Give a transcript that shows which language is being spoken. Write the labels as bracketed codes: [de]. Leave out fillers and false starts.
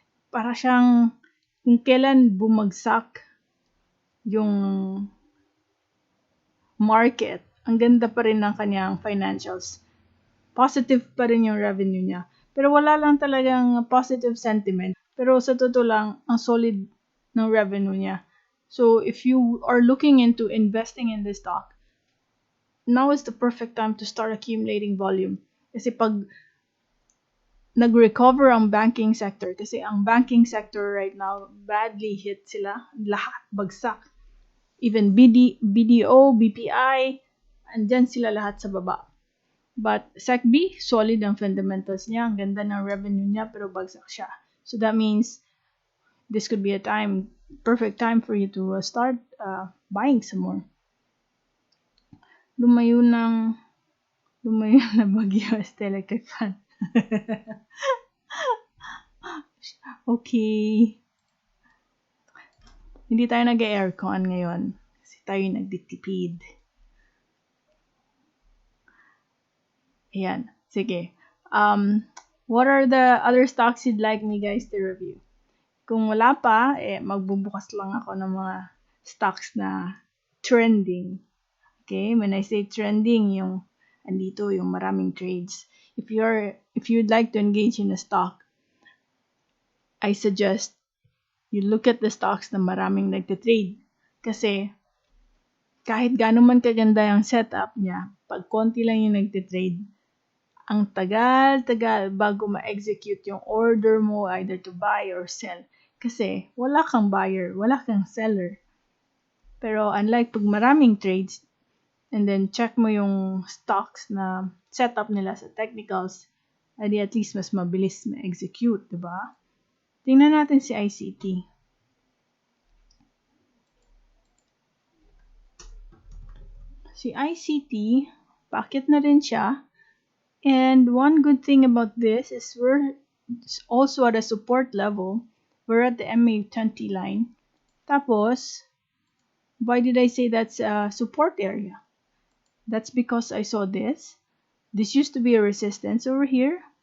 [tl] Para siyang kung kailan bumagsak yung market, ang ganda pa rin ng kanyang financials. Positive pa rin yung revenue niya. Pero wala lang talagang positive sentiment. Pero sa totoo lang, ang solid ng revenue niya. [en] So, if you are looking into investing in this stock, now is the perfect time to start accumulating volume. [tl] Kasi pag nag-recover ang banking sector, kasi ang banking sector [en] right now, badly hit [tl] sila. Lahat, bagsak. Even BDO, BPI, andyan sila lahat sa baba. But SECB, solid ang fundamentals niya. Ang ganda ng revenue niya, pero bagsak siya. [en] So that means this could be a perfect time for you to start buying some more. [tl] Lumayo na bagyo sa electric fan. [en] Okay. [tl] Hindi tayo nag-aircon ngayon kasi tayo nagtitipid. Ayan. Sige. [en] What are the other stocks you'd like me guys to review? [tl] Kung wala pa, magbubukas lang ako ng mga stocks na trending. [en] Okay? When I say trending, [tl] yung andito, yung maraming [en] trades. If you'd like to engage in a stock, I suggest you look at the stocks [tl] na maraming nagtitrade. Kasi kahit gaano man kaganda yung setup niya, pag konti lang yung nagtitrade, ang tagal-tagal bago ma-execute yung order mo [en] either to buy or sell. [tl] Kasi wala kang buyer, wala kang seller. Pero unlike pag maraming trades, [en] and then [tl] check mo yung stocks na setup nila sa technicals, edi at least mas mabilis ma-execute, diba? Tingnan natin si ICT. Si ICT, packet na rin siya. [en] And one good thing about this is we're also at a support level. We're at the MA20 line. [tl] Tapos, [en] why did I say that's a support area? That's because I saw this. This used to be a resistance over here.